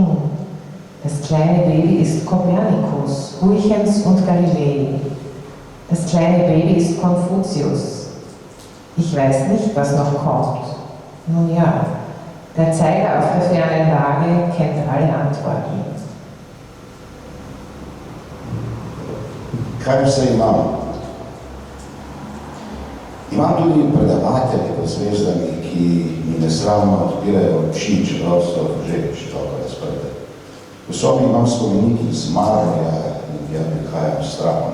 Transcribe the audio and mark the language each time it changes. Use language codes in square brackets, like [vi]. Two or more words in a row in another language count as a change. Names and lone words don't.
[de] Das kleine Baby ist Kopernikus, Huygens und Galilei. Das kleine Baby ist Konfuzius. Ich weiß nicht, was noch kommt. Nun ja, der Zeiger auf der fernen Waage kennt alle Antworten. [sl] Kaj vse imam? Imam tudi predavatelje pod zvezdami, ki mi nesramno odpirajo oči, čeprav so že široko razprte. V sobi imam spomenik iz marmorja in ja prihajam s strahom.